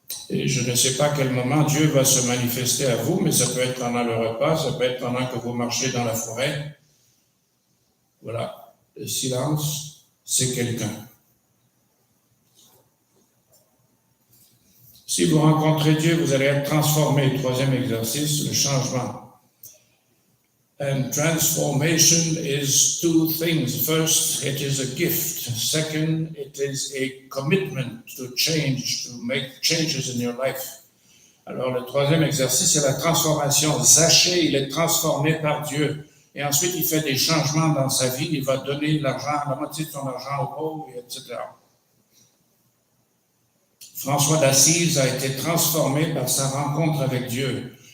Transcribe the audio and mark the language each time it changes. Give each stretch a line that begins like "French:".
French: Et je ne sais pas à quel moment Dieu va se manifester à vous, mais ça peut être pendant le repas, ça peut être pendant que vous marchez dans la forêt. Voilà. Le silence, c'est quelqu'un. Si vous rencontrez Dieu, vous allez être transformé. Troisième exercice, le changement.
English: And transformation is two things. First, it is a gift. Second, it is a commitment to change, to make changes in your life.
French: Alors, le troisième exercice, c'est la transformation. Zaché, il est transformé par Dieu. Et ensuite, il fait des changements dans sa vie. Il va donner l'argent, la moitié de son argent aux pauvres, etc. François d'Assise a été transformé par sa rencontre avec Dieu.